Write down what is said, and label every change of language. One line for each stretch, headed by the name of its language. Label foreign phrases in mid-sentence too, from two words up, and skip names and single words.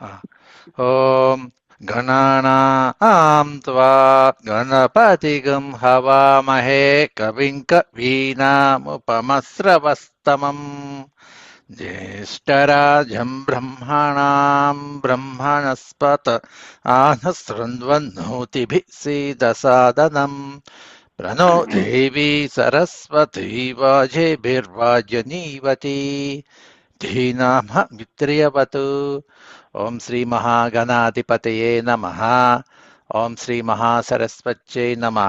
Sanskrit: ఓం గణానాం త్వా గణపతిగం హవామహే కవిం కవీనాముపమస్రవస్తమం జ్యేష్ఠరాజం బ్రహ్మణాం బ్రహ్మణస్పత ఆనశృण्वन्नोतिभिः सीदसादनं प्रणो देवी सरस्वती वाजेभिर्वाजनीवती धीनाम मित्र्यवतु. ओम श्री महागणाधिपतये नमः. ओम श्री महासरस्वत्यै नमः.